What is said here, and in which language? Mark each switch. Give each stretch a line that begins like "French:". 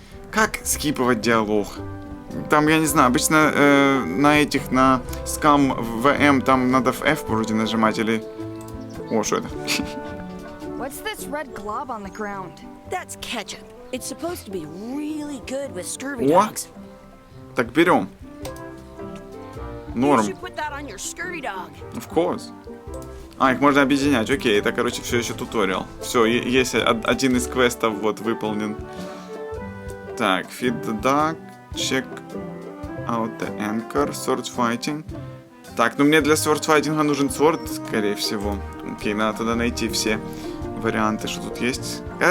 Russian: Как скипывать диалог? Там, я не знаю, обычно на этих, на скам ВМ, там надо в F вроде нажимать, или... О, что это?
English: What's this red glob on the ground? That's ketchup. It's supposed to be really good with scurvy
Russian: О,
English: dogs.
Russian: так берем. Норм.
English: You should put that on your scurvy dog. Of course.
Russian: А, их можно объединять. Окей, это, короче, все еще туториал. Все, есть один из квестов вот выполнен.
English: Так, feed the dog, check out the anchor, sword fighting.
Russian: Так, ну мне для sword fighting нужен sword, скорее всего. Окей, надо тогда найти все варианты, что тут есть.